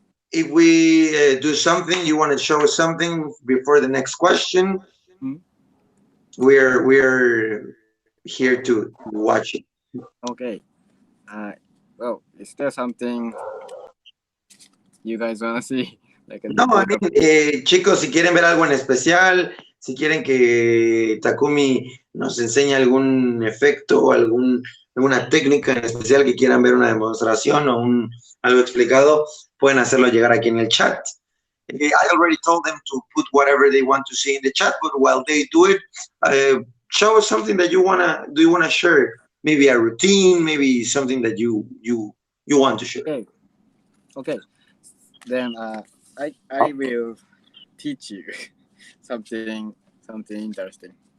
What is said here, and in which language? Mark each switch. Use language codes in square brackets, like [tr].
[en] If we do something, you want to show us something before the next question? We're here to watch it. Okay. Well, is there something you guys want to see? [es] No, chicos, si quieren ver algo en especial, si quieren que Takumi nos enseñe algún efecto o alguna técnica en especial que quieran ver una demostración o algo explicado, pueden hacerlo llegar aquí en el chat. [en] I already told them to put whatever they want to see in the chat, but while they do it, show us something that you wanna share. Maybe a routine, maybe something that you want to share. Okay. Then I will teach you something interesting.